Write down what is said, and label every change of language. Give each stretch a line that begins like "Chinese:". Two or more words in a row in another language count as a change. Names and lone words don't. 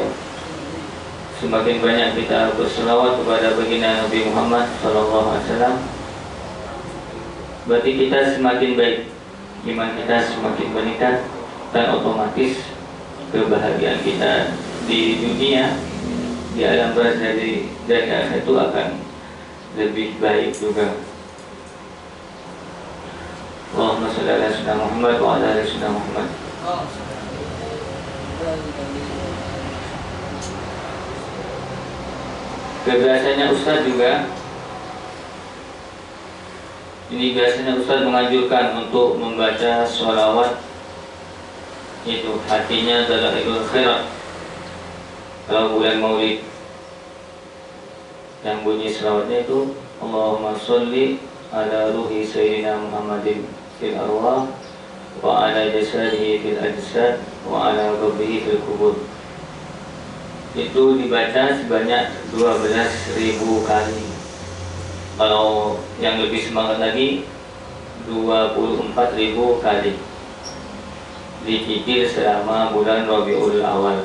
Indonesian: Semakin banyak kita berselawat kepada baginda Nabi Muhammad SAW, berarti kita semakin baik, iman kita semakin meningkat, dan otomatis kebahagiaan kita di dunia, di alam barzah dari akhirat itu akan lebih baik juga.
Arabic: اللهم صل على سيدنا محمد وعلى آل سيدنا محمد.
Indonesian: Biasanya Ustaz juga, ini biasanya Ustaz menganjurkan untuk membaca sholawat itu, hatinya adalah Idul Khairat. Kalau bulan Maulid yang bunyi sholawatnya itu
Arabic: اللهم صل على روح سيدنا محمد في الأرواح وعلى جسده في الأجساد وعلى قبره في القبور.
Indonesian: Itu dibaca sebanyak 12.000 kali. Kalau yang lebih semangat lagi 24.000 kali. Dicicil selama bulan Rabiul Awal.